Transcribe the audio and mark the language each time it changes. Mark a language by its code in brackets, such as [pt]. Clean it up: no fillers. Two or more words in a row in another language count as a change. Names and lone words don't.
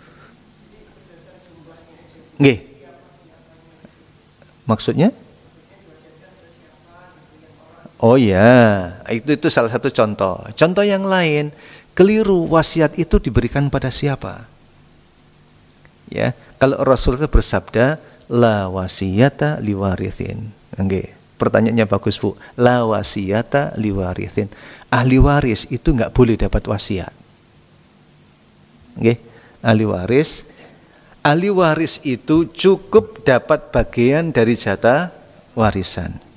[id] Nggih. Maksudnya? Oh ya, itu salah satu contoh. Contoh yang lain, keliru wasiat itu diberikan pada siapa? Ya, kalau Rasul itu bersabda, [ar] لا وصية لوارث. [id] Nggih. Pertanyaannya bagus Bu. [ar] لا وصية لوارث. [id] Ahli waris itu nggak boleh dapat wasiat. Oke, ahli waris itu cukup dapat bagian dari jatah warisan.